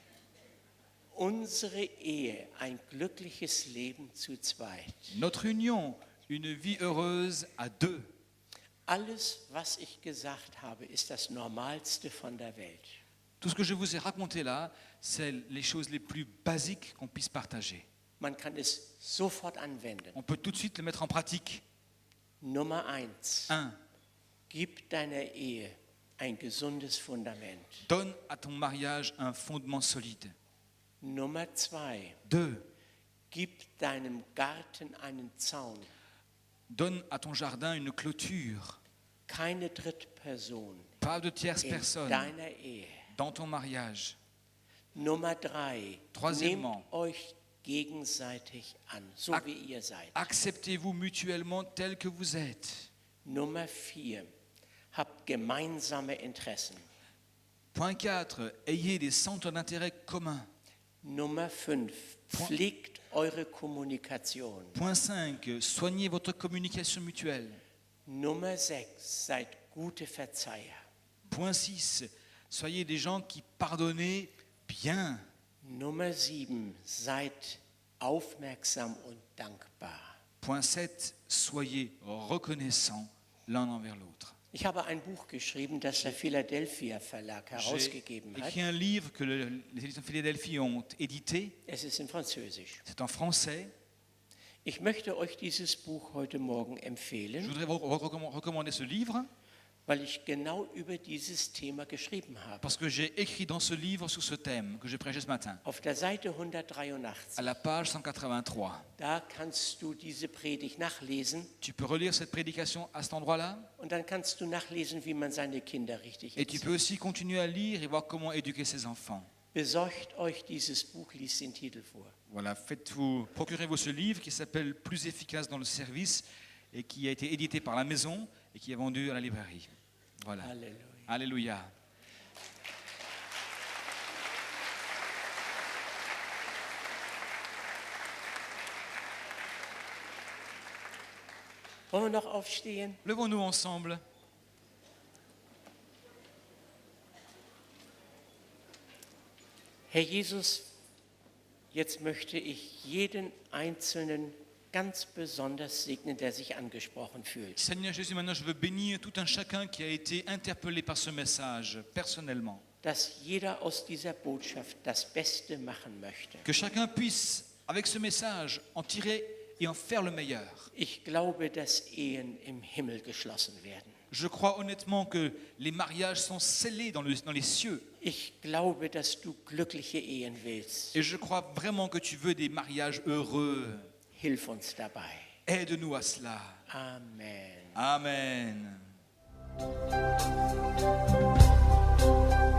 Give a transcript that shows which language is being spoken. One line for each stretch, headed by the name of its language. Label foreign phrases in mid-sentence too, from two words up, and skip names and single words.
German: Unsere Ehe, ein glückliches Leben zu zweit.
French: Notre union, une vie heureuse à deux.
German: Alles, was ich gesagt habe, ist das Normalste von der Welt.
French: Tout ce que je vous ai raconté là, c'est les choses les plus basiques qu'on puisse partager.
German: Man kann es sofort anwenden.
French: On peut tout de suite le mettre en pratique.
German: Nummer 1.
French: 1.
German: Gib deiner Ehe ein gesundes Fundament.
French: Donne à ton mariage un fondement solide.
German: Nummer 2.
French: 2.
German: Gib deinem Garten einen Zaun.
French: Donne à ton jardin une clôture.
German: Keine Drittperson
French: Pas de tierce
German: in
French: personne
German: deiner Ehe.
French: dans ton mariage.
German: Nummer 3.
French: Troisièmement.
German: Nehmt euch gegenseitig an, so
French: Ac-
German: wie ihr seid.
French: Acceptez-vous mutuellement tel que vous êtes.
German: Nummer 4. Habt gemeinsame Interessen.
French: Point 4. Ayez des centres d'intérêt communs.
German: Nummer 5. Pflegt eure Kommunikation.
French: Point 5. Soignez votre communication mutuelle.
German: Nummer 6. Seid gute Verzeiher.
French: Point 6. Soyez des gens qui pardonnez bien.
German: Nummer 7. Seid aufmerksam und dankbar.
French: Point 7. Soyez reconnaissants l'un envers l'autre.
German: Ich habe ein Buch geschrieben, das der Philadelphia Verlag
French: J'ai
German: herausgegeben hat.
French: écrit un livre que les éditions Philadelphie ont édité.
German: Es ist in Französisch.
French: C'est en français.
German: Ich möchte euch dieses Buch heute Morgen
French: Je
German: empfehlen,
French: voudrais vous recommander ce livre
German: weil ich genau über dieses Thema geschrieben habe.
French: parce que j'ai écrit dans ce livre sur ce thème que j'ai prêché ce matin.
German: Auf der Seite
French: À
German: 183,
French: la page 183.
German: da kannst du diese Predigt nachlesen
French: Tu peux relire cette prédication à cet endroit-là
German: und dann kannst du nachlesen, wie man seine Kinder richtig
French: et tu
German: erzieht.
French: peux aussi continuer à lire et voir comment éduquer ses enfants.
German: Besorgt euch dieses Buch, liest den Titel vor.
French: Voilà, procurez-vous ce livre qui s'appelle Plus efficace dans le service et qui a été édité par la maison et qui est vendu à la librairie. Voilà.
German: Halleluja.
French: Alléluia.
German: Wollen wir noch aufstehen?
French: Levons-nous ensemble.
German: Herr Jesus, jetzt möchte ich jeden Einzelnen ganz besonders segnen, der sich angesprochen fühlt.
French: Seigneur Jésus, maintenant je veux bénir tout un chacun qui a été interpellé par ce message personnellement.
German: Dass jeder aus dieser Botschaft das Beste machen möchte.
French: Que chacun puisse, avec ce message, en tirer et en faire le meilleur.
German: Ich glaube, dass Ehen im Himmel geschlossen werden.
French: Je crois honnêtement que les mariages sont scellés dans les cieux.
German: Ich glaube, dass du glückliche Ehen willst.
French: Et je crois vraiment que tu veux des mariages heureux.
German: Hilf uns dabei.
French: Aide-nous à cela.
German: Amen.
French: Amen.